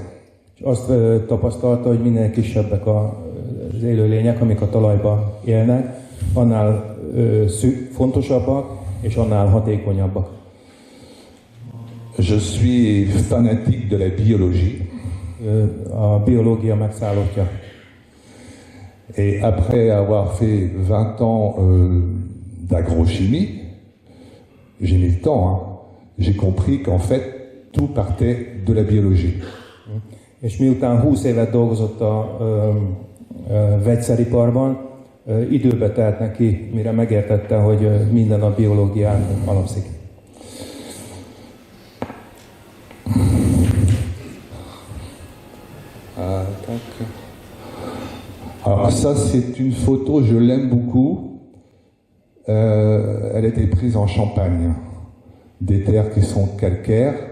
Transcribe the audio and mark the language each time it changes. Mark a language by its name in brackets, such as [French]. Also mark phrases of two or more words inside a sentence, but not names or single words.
[Hungarian] És azt tapasztalta, hogy minél kisebbek az élőlények, amik a talajban élnek, annál fontosabbak és annál hatékonyabbak. [French] Je suis fanatique de la biologie. [Hungarian] A biológia megszállottja. [French] Et après avoir fait 20 ans d'agrochimie, j'ai mis le temps, hein, j'ai compris qu'en fait, tout partait de la biologie. [Hungarian] És miután 20 évet dolgozott a vegyszeriparban, időbe telt neki, mire megértette, hogy minden a biológián alapszik. [French] Alors ça, c'est une photo, je l'aime beaucoup. Elle a été prise en Champagne. Des terres qui sont calcaires.